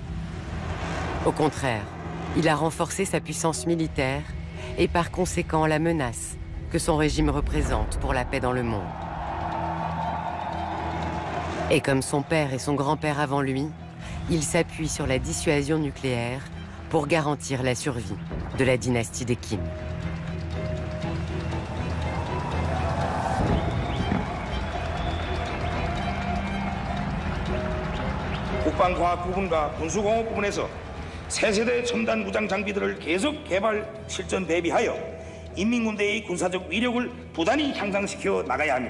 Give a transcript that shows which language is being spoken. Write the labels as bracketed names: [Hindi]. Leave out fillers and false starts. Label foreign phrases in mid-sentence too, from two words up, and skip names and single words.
[French] Au contraire, il a renforcé sa puissance militaire et par conséquent la menace que son régime représente pour la paix dans le monde. Et comme son père et son grand-père avant lui, il s'appuie sur la dissuasion nucléaire pour garantir la survie de la dynastie des Kim. [Korean] 국방과학 부분과 군수공업 부분에서 새 세대 첨단 무장 장비들을 계속 개발, 실전 배비하여 인민군대의 군사적 위력을 부단히 향상시켜 나가야 합니다.